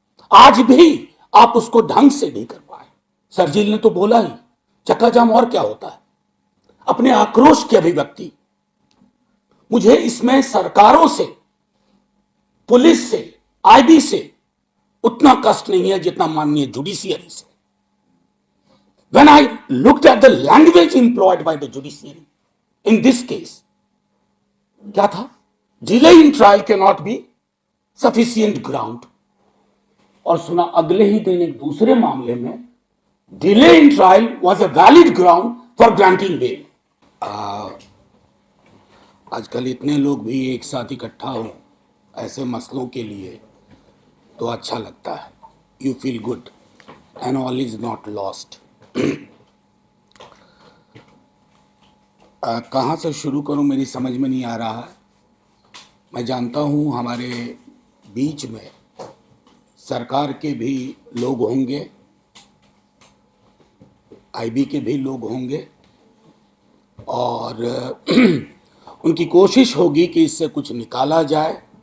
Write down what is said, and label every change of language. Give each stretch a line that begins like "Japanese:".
Hindi: आज भी आप उसको ढंग से नहीं कर पाए। सरजील ने तो बोला ही, चक्का जाम और क्या होता है, अपने आक्रोश की अभिव्यक्ति। मुझे इसमें सरकारों से, पुलिस से, आईबी से उतना कष्ट नहीं है जितना माननीय जुडिशियरी से।
English: When I looked at the language employed by the judiciary in this case,
Hindi: क्या था?
English: Delay in trial cannot be sufficient ground.
Hindi: और सुना अगले ही दिन एक दूसरे मामले में
English: delay in trial was a valid ground for granting bail.
Hindi: आजकल इतने लोग भी एक साथ इकट्ठा हो ऐसे मसलों के लिए तो अच्छा लगता है।
English: You feel good and all is not lost.
Hindi: कहाँ से शुरू करूं मेरी समझ में नहीं आ रहा है। मैं जानता हूं हमारे बीच में सरकार के भी लोग होंगे, आईबी के भी लोग होंगे, और उनकी कोशिश होगी कि इससे कुछ निकाला जाए।